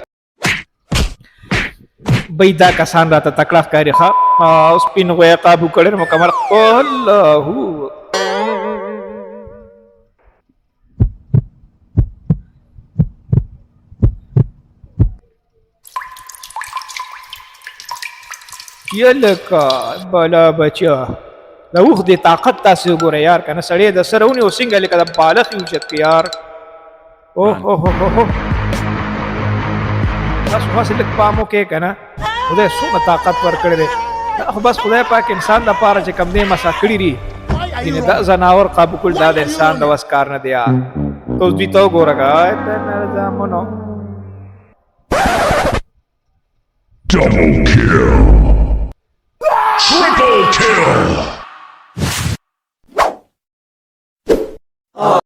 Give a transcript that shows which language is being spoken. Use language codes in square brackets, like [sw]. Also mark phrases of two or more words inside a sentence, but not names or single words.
[ps] بی دا کسان راته تکړه ښکاري ښه سپین غوی یې قابو کړی دی مکمل الله یلکه بالا بچه د اوښ دې طاقت تاسې وګوره یار که نه سړی د سره ونیو څنګه لکه د بالغ یې اوچت کړي یار اوه تاسو هسې لږ پام وکړئ که نه خدای څومره طاقت ورکړی دی دا خو بس خدای پاک انسان دپاره چې کوم دی مسا کړي دي یعنې دا ځناور قابو کول دا د انسان د وس کار نه دی یار ته اوس دوی ته وګوره که نظامونو [en] Double kill! Triple kill!